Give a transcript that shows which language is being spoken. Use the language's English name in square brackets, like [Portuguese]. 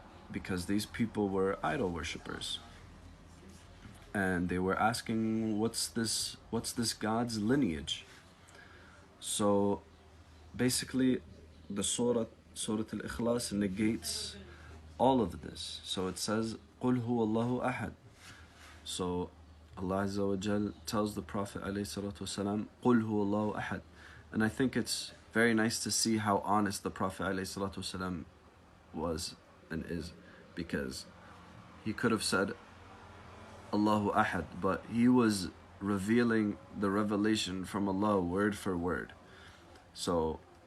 [English] Because these people were idol worshippers. And they were asking, what's this God's lineage? So basically the Surah al-Ikhlas negates all of this. So it says, [Arabic] قُلْ هُوَ اللَّهُ أَحَدٌ. [English] So Allah Azza wa Jal tells the Prophet ﷺ, [Arabic] قُلْ هُوَ اللَّهُ أَحَدٌ. [English] And I think it's very nice to see how honest the Prophet ﷺ was and is, because he could have said Allahu Ahad, but he was revealing the revelation from Allah word for word. So